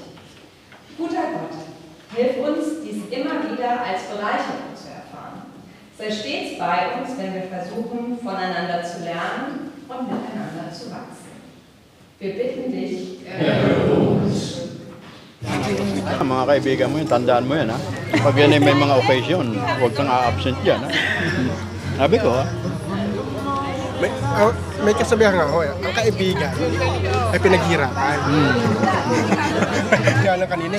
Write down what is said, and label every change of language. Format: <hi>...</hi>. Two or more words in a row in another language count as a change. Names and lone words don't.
<de>Guter Gott, hilf uns, dies immer wieder als Bereicherung zu erfahren. Sei stets bei uns, wenn wir versuchen, voneinander zu lernen und miteinander zu wachsen. Wir bitten dich, erhöre uns.</de> <tl>Mga kaibigan mo yun, tandaan mo yan ha. Pag yan ay may mga occasion, huwag kang a-absent yan ha. Sabi ko ha. May kasabihan nga ako, ang kaibigan ay pinaghirapan. Kaya lang kanina eh.</tl>